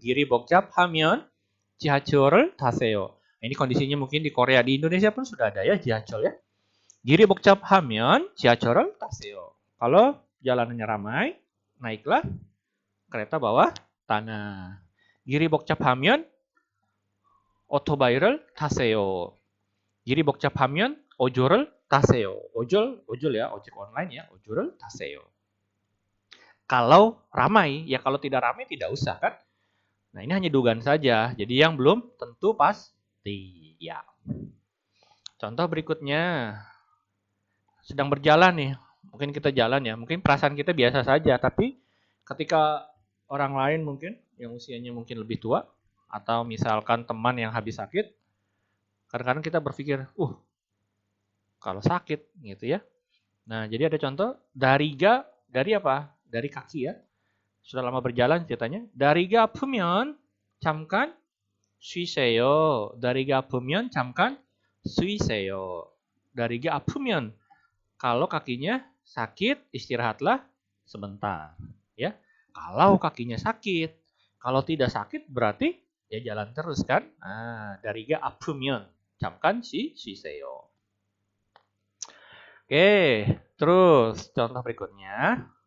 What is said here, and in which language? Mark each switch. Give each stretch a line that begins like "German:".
Korean: Giri bokchap하면 지하철을 타세요.
Indonesian: Ini kondisinya mungkin di Korea, di Indonesia pun sudah ada ya 지하철 ya.
Korean: Giri bokchap하면 지하철을 타세요.
Indonesian: Kalau jalanannya ramai, naiklah kereta bawah tanah.
Korean: Giri 복잡하면 오토바이를 타세요. 길이 복잡하면 ojol을 타세요.
Indonesian: ojol ya, ojek online ya,
Korean: ojol을 타세요.
Indonesian: Kalau ramai, ya kalau tidak ramai tidak usah kan. Nah ini hanya dugaan saja, jadi yang belum tentu pasti. Ya. Contoh berikutnya, sedang berjalan nih, mungkin kita jalan ya, mungkin perasaan kita biasa saja, tapi ketika orang lain mungkin yang usianya mungkin lebih tua, atau misalkan teman yang habis sakit, kadang-kadang kita berpikir, kalau sakit gitu ya. Nah, jadi ada contoh dari apa? Dari kaki ya. Sudah lama berjalan ceritanya.
Korean: 다리가 아프면 잠깐 쉬세요. 다리가 아프면 잠깐 쉬세요. 다리가 아프면
Indonesian: kalau kakinya sakit, istirahatlah sebentar, ya. Kalau kakinya sakit, kalau tidak sakit berarti ya jalan terus kan.
Korean: 다리가 아프면 잠깐 쉬세요.
Indonesian: Oke, terus contoh berikutnya.